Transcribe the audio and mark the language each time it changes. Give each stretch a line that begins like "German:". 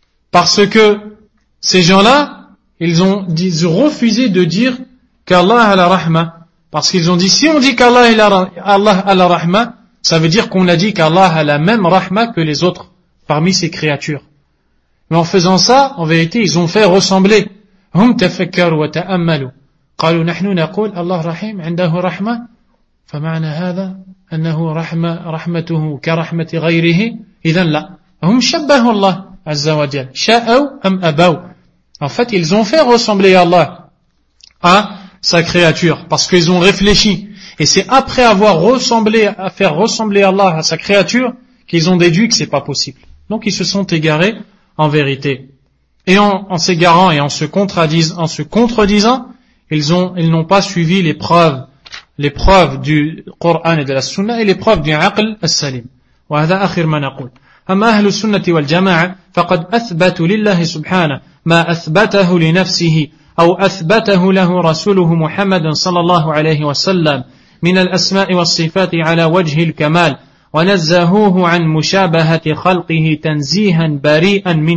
French: Parce que ces gens-là, ils ont refusé de dire qu'Allah a la rahma. Parce qu'ils ont dit, si on dit qu'Allah a la rahma, ça veut dire qu'on a dit qu'Allah a la même rahma que les autres parmi ses créatures. Mais en faisant ça, en vérité, ils ont fait ressembler.
Arabic: هم تفكروا وتأملوا. قالوا نحن نقول الله رحيم عنده رحمة فمعنى هذا أنه رحمة رحمته كرحمة غيره. إذن لا, هم شبهوا الله عز وجل, شاءوا أم أبوا.
French: En fait, ils ont fait ressembler Allah à sa créature, parce qu'ils ont réfléchi. Et c'est après avoir ressemblé, à faire ressembler Allah à sa créature, qu'ils ont déduit que c'est pas possible. Donc ils se sont égarés en vérité. Et en s'égarant et en se contredisant, ils n'ont pas suivi les preuves du Coran et de la Sunna et les preuves du Aql al-Salim.
Arabic: وهذا آخر ما نقول. أما أهل السنة والجماعة فقد أثبتوا لله سبحانه ما أثبته لنفسه أو أثبته له رسوله محمد صلى الله عليه وسلم من الأسماء والصفات على وجه الكمال ونزهوه عن مشابهة خلقه تنزيها بريئا